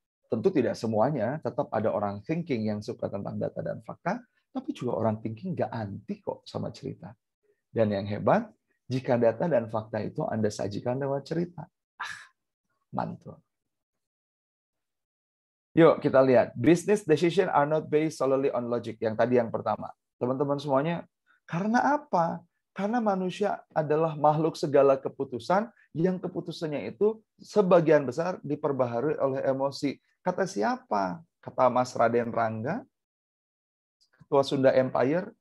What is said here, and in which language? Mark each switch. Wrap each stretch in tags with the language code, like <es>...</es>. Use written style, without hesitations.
<id>Tentu tidak semuanya, tetap ada orang thinking yang suka tentang data dan fakta, tapi juga orang thinking nggak anti kok sama cerita. Dan yang hebat, jika data dan fakta itu Anda sajikan lewat cerita. Mantul. Yuk kita lihat.</id> <en>Business decision are not based solely on logic.</en> <id>Yang tadi yang pertama. Teman-teman semuanya, karena apa? Karena manusia adalah makhluk segala keputusan yang keputusannya itu sebagian besar diperbaharui oleh emosi. Kata siapa? Kata Mas Raden Rangga, Ketua Sunda Empire?</id>